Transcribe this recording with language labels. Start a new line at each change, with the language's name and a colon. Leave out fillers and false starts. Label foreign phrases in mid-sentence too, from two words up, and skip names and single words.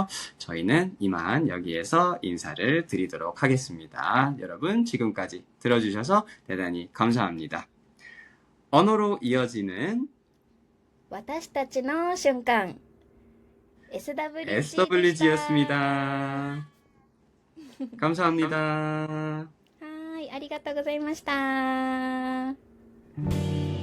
Korean: 저희는 이만 여기에서 인사를 드리도록 하겠습니다. 여러분 지금까지 들어주셔서 대단히 감사합니다. 언어로 이어지는
Japanese: 私たちの瞬間 SWG でした。
Korean: SWG였습니다. 감사합니다.
Japanese: はい、ありがとうございました。